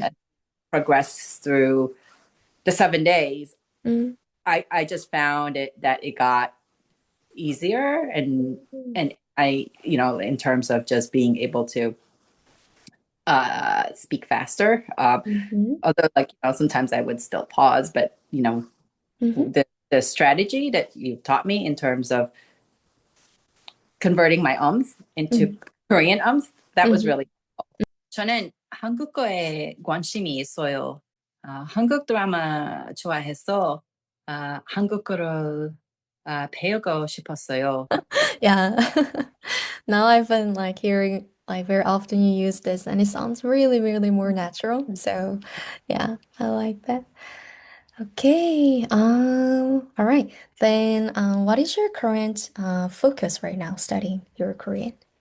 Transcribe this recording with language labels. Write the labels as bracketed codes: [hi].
[en] then progress through the 7 days, I just found that it got easier, and I in terms of just being able to speak faster. Mm-hmm. Although, like, sometimes I would still pause, but Mm-hmm. the strategy that you've taught me in terms of converting my ums into Korean ums, that was Mm-hmm. really. [ko] 저는 한국어에 관심이 있어요. 한국 드라마 좋아해서 한국어를 배우고 싶었어요. [en] Yeah. Now I've been like hearing like very often you use this and it sounds really, really more natural. So yeah, I like that. Okay. All right. Then what is your current focus right now studying your Korean?